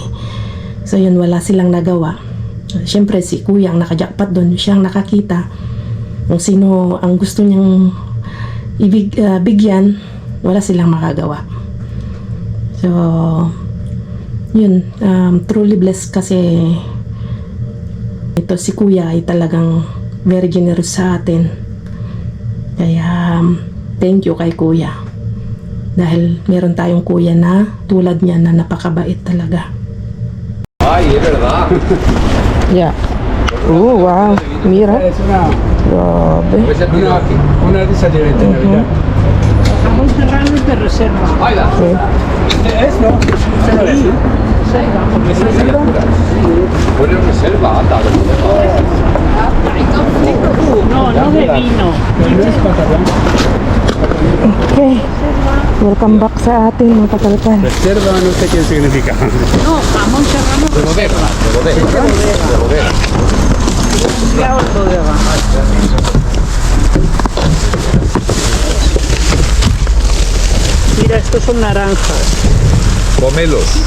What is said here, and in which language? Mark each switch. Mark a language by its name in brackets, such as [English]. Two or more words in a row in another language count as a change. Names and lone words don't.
[Filipino] So yun, wala silang nagawa. Siyempre si kuya ang nakajackpot doon, siyang nakakita kung sino ang gusto niyang bigyan, wala silang makagawa. So yun, [English] truly blessed [Filipino] kasi ito si kuya ay talagang [English] very generous [Filipino] sa atin. Kaya [English] thank you [Filipino] kay kuya dahil meron tayong kuya na tulad niya na napakabait talaga. [Spanish] Ay, es verdad. [English] Yeah. Oh, wow. Mira. [Spanish] Es una... Grabe. Pues el tiro aquí. Una de esas de Navidad. Jamón serrano es de reserva. Baila. Es, ¿no? Huele a reserva, anda. No, no de vino. No es catalán. [English] Okay. Welcome back [Filipino] sa atin mga katalkan. [Spanish] Reserva no sé qué significa. No, jamón serrano De bodega. De bodega. De bodega. ya os lo digo. Mira, estos son naranjas. Pomelos.